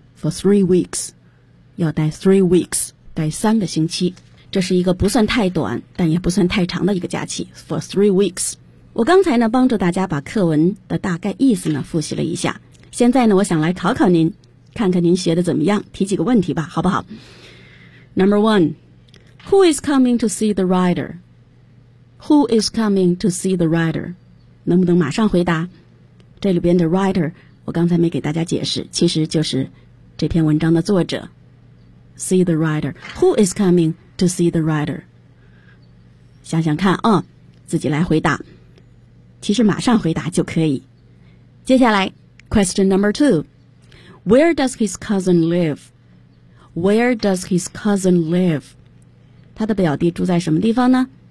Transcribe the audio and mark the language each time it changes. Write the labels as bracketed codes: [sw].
[en] For 3 weeks， [zh] 要待 3 weeks， 待三个星期。这是一个不算太短但也不算太长的一个假期， [en] For 3 weeks。 [zh] 我刚才呢帮助大家把课文的大概意思呢复习了一下，现在呢我想来考考您，看看您学的怎么样，提几个问题吧，好不好？ [en] Number one， Who is coming to see the rider？ [zh] 能不能马上回答？这里边的 writer 我刚才没给大家解释，其实就是这篇文章的作者。 [en] See the writer， Who is coming to see the writer？ [zh] 想想看啊，自己来回答，其实马上回答就可以。 [en] 接下来 Question number two， Where does his cousin live？ [zh] 他的表弟住在什么地方呢？